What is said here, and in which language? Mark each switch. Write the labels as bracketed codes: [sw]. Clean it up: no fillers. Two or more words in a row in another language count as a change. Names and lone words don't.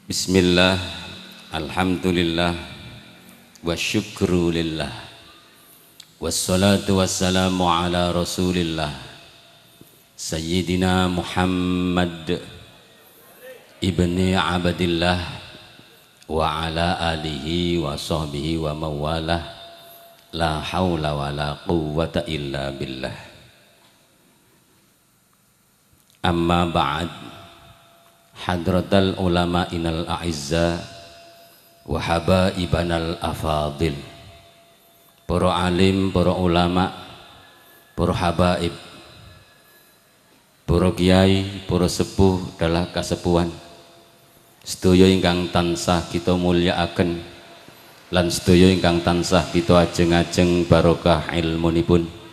[ar] بسم الله، الحمد لله، والشكر لله، والصلاة والسلام على رسول الله سيدنا محمد بن عبد الله وعلى آله وصحبه ومن والاه، لا حول ولا قوة إلا بالله. أما بعد, حضرة العلماء الأعزاء وحبايبنا الأفاضل, [jv] para alim, para ulama, para habaib, para kiai, para sepuh dalah kasepuhan, sedaya ingkang tansah kita mulyakaken lan sedaya ingkang tansah kita ajeng-ajeng barokah ilmunipun.